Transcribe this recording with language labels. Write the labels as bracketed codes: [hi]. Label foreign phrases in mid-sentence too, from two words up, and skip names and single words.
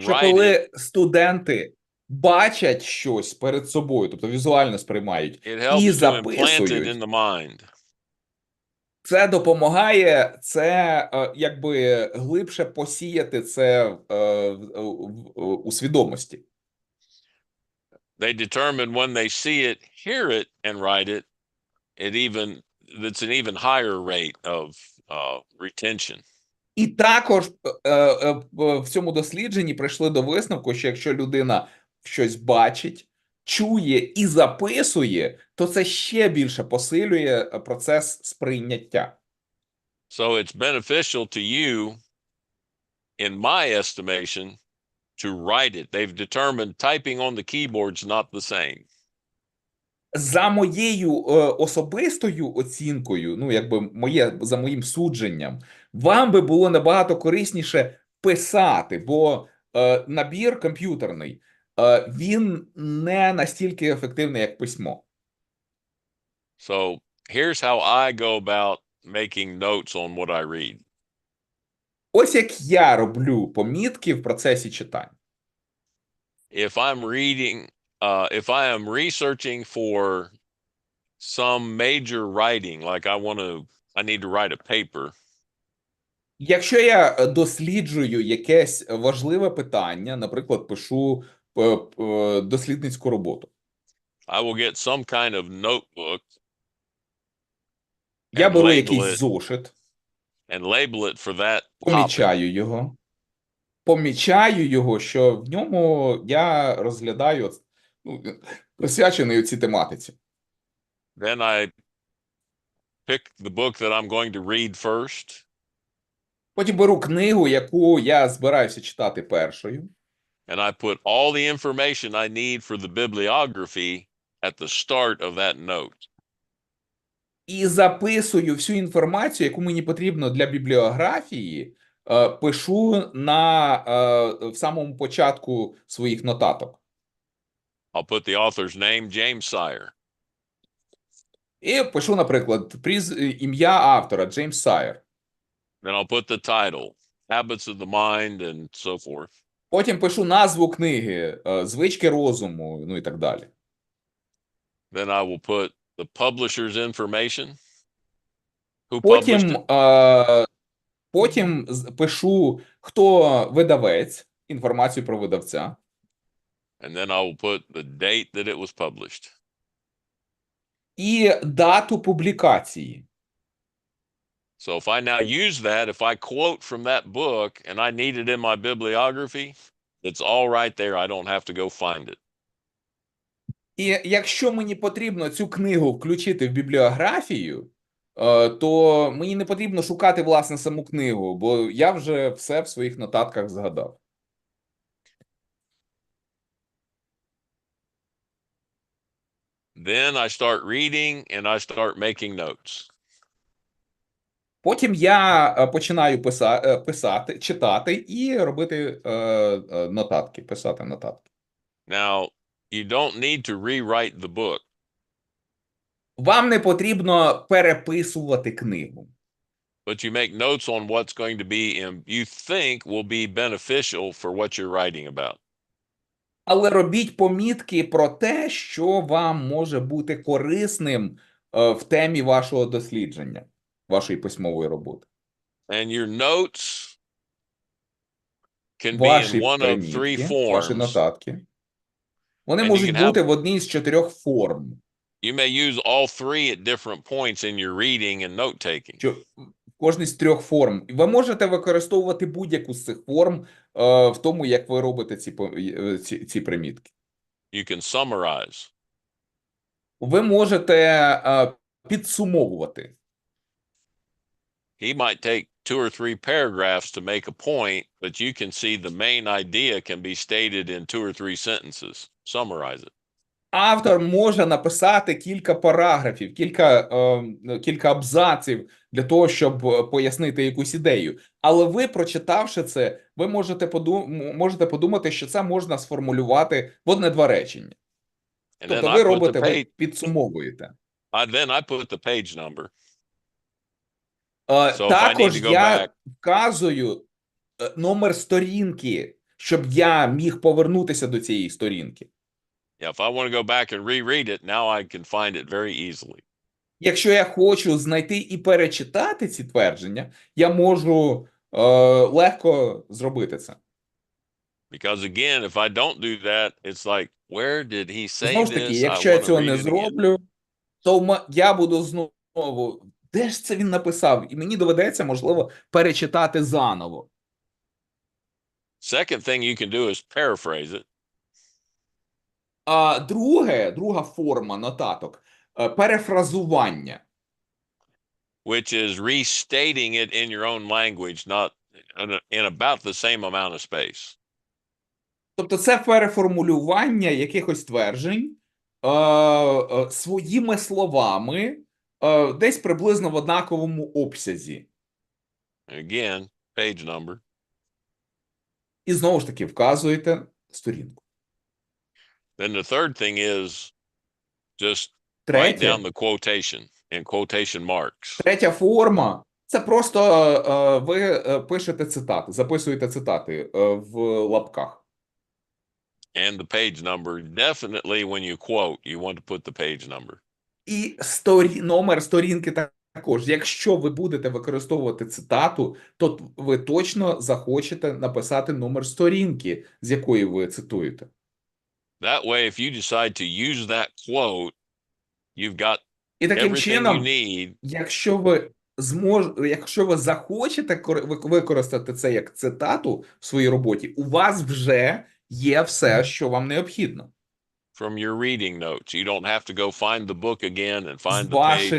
[uk] що [en] write it, [uk] коли студенти бачать щось перед собою, тобто візуально сприймають, [en] it [uk] і [en] helps to implant it [uk] записують, [en] in the mind. [uk] це допомагає, якби глибше посіяти це у свідомості. [en] They determine when they see it, hear it, and write it, it's an even higher rate of retention. [uk] І також в цьому дослідженні прийшли до висновку, що якщо людина щось бачить, чує і записує, то це ще більше посилює процес сприйняття. [en] So it's beneficial to you in my estimation, to write it. They've determined typing on the keyboard's not the same. [uk] За моєю особистою оцінкою, ну якби за моїм судженням, вам би було набагато корисніше писати, бо набір комп'ютерний, він не настільки ефективний, як письмо. [en] So here's how I go about making notes on what I read. [uk] Ось як я роблю помітки в процесі читання. [en] If I'm reading, if I am researching for some major writing, like I need to write a paper, [uk] Якщо я досліджую якесь важливе питання, наприклад, пишу дослідницьку роботу, [en] I will get some kind of notebook [uk] я [en] and [uk] беру [en] label [uk] якийсь [en] it [uk] зошит, [en] and label it for that topic. [uk] помічаю його, що в ньому я розглядаю, ну, присвячений цій тематиці. [en] Then I pick the book that I'm going to read first, [uk] Потім беру книгу, яку я збираюся читати першою, [en] and I put all the information I need for the bibliography at the start of that note. [uk] і записую всю інформацію, яку мені потрібно для бібліографії, пишу в самому початку своїх нотаток. [en] I'll put the author's name, James Sire. [uk] І пишу, наприклад, ім'я автора Джеймс Сайер. [en] Then I'll put the title, Habits of the Mind, and so forth. [uk] Потім пишу назву книги, звички розуму, ну і так далі. [en] Then I will put the publisher's information, who published it, [uk] Потім пишу, хто видавець, інформацію про видавця. [en] and then I will put the date that it was published. [uk] І дату публікації. [en] So if I now use that, if I quote from that book and I need it in my bibliography, it's all right there. I don't have to go find it. [uk] І якщо мені потрібно цю книгу включити в бібліографію, то мені не потрібно шукати, власне, саму книгу, бо я вже все в своїх нотатках згадав. [en] Then I start reading and I start making notes. [uk] Потім я починаю писати, читати і робити нотатки, писати нотатки. [en] Now, you don't need to rewrite the book. [uk] Вам не потрібно переписувати книгу. [en] But you make notes on what's going to be, you think will be beneficial for what you're writing about. [uk] Але робіть помітки про те, що вам може бути корисним в темі вашого дослідження, вашої письмової роботи. [en] And your notes can be [uk] Ваші [en] in one of three [uk] примітки, ваші [en] forms. [uk] нотатки, вони [en] And you [uk] можуть [en] can have- [uk] бути в одній з 4 форм. [en] You may use all three at different points in your reading and note taking. [uk] Що в кожній з 3 форм. Ви можете використовувати будь-яку з цих форм в тому, як ви робите ці примітки. [en] You can summarize. [uk] Ви можете підсумовувати. [en] He might take 2 or 3 paragraphs to make a point, but you can see the main idea can be stated in 2 or 3 sentences. Summarize it. [uk] Автор може написати кілька параграфів, кілька абзаців для того, щоб пояснити якусь ідею. Але ви, прочитавши це, ви можете подумати, що це можна сформулювати в 1-2 речення. [en] And [uk] Тобто [en] then [uk] ви [en] I put [uk] робите, [en] the [uk] ви [en] page, [uk] підсумовуєте. [en] then I put the page number. So if I need [uk] Також [en] to go [uk] я [en] back, [uk] вказую номер сторінки, щоб я міг повернутися до цієї сторінки. [en] yeah, if I want to go back and reread it, now I can find it very easily. [uk] Якщо я хочу знайти і перечитати ці твердження, я можу легко зробити це. [en] Because again, if I don't do that, it's like, where did he say [uk] Знову ж таки, [en] this? [uk] якщо [en] I [uk] я [en] want to [uk] цього [en] read [uk] не [en] it again. [uk] зроблю, то я буду знову, де ж це він написав? І мені доведеться, можливо, перечитати заново. [en] Second thing you can do is paraphrase it. [uk] А друга форма нотаток – перефразування. [en] Which is restating it in your own language, not in about the same amount of space. [uk] Тобто це переформулювання якихось тверджень своїми словами десь приблизно в однаковому обсязі. [en] Again, page number. [uk] І знову ж таки вказуєте сторінку. [en] Then the third thing is just write down [uk] Третє, [en] the quotation in quotation marks. [uk] третя форма – це просто ви пишете цитати, записуєте цитати в лапках. [en] And the page number, definitely when you quote, you want to put the page number. [uk] І номер сторінки також. Якщо ви будете використовувати цитату, то ви точно захочете написати номер сторінки, з якої ви цитуєте. [en] That way, if you decide to use that quote, you've got [uk] І таким [en] everything you [uk] чином, [en] need. [uk] якщо ви захочете використати це як цитату в своїй роботі, у вас вже є все, що вам необхідно. [en] From your reading notes. You don't have to go find the book again and find [uk] З [en] the page. [uk] ваших